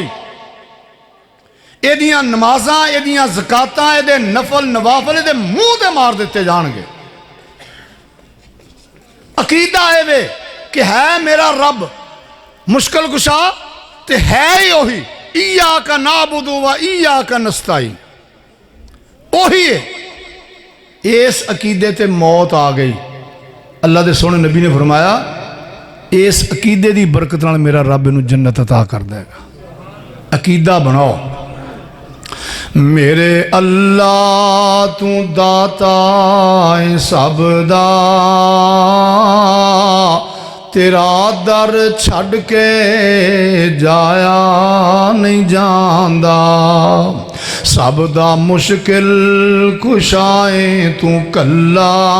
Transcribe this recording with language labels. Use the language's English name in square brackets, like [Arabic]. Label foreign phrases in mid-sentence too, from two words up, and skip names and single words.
[Punjabi] ਏਦੀਆਂ ਨਮਾਜ਼ਾਂ, ਏਦੀਆਂ ਜ਼ਕਾਤਾਂ, ਏਦੇ ਨਫ਼ਲ ਨਵਾਫ਼ਲ ਏਦੇ ਮੂੰਹ ਤੇ ਮਾਰ ਦਿੱਤੇ ਜਾਣਗੇ। ਅਕੀਦਾ ਹੈ ਵੇ ਕਿ ਹੈ ਮੇਰਾ ਰੱਬ ਮੁਸ਼ਕਿਲ ਕੁਸ਼ਾ ਤੇ ਹੈ ਹੀ ਓਹੀ, [Arabic] إياك نعبد وإياك نستعين, [Punjabi] ਓਹੀ ਹੈ। ਇਸ ਅਕੀਦੇ ਤੇ ਮੌਤ ਆ ਗਈ। ਅੱਲਾਹ ਕੇ ਸੋਹਣੇ ਨਬੀ ਨੇ ਫ਼ਰਮਾਇਆ ਇਸ ਅਕੀਦੇ ਕੀ ਬਰਕਤ ਨਾਲ ਮੇਰਾ ਰੱਬ ਇਨੂੰ ਜੰਨਤ ਅਤਾ ਕਰ ਦੇਗਾ। ਅਕੀਦਾ ਬਣਾਓ, ਮੇਰੇ ਅੱਲਾਹ ਤੂੰ ਦਾਤਾ ਹੈ ਸਭ ਦਾ, ਤੇਰਾ ਦਰ ਛੱਡ ਕੇ ਜਾਇਆ ਨਹੀਂ ਜਾਂਦਾ, ਸਭ ਦਾ ਮੁਸ਼ਕਿਲ ਕੁਸ਼ਾਏ ਤੂੰ ਕੱਲਾ,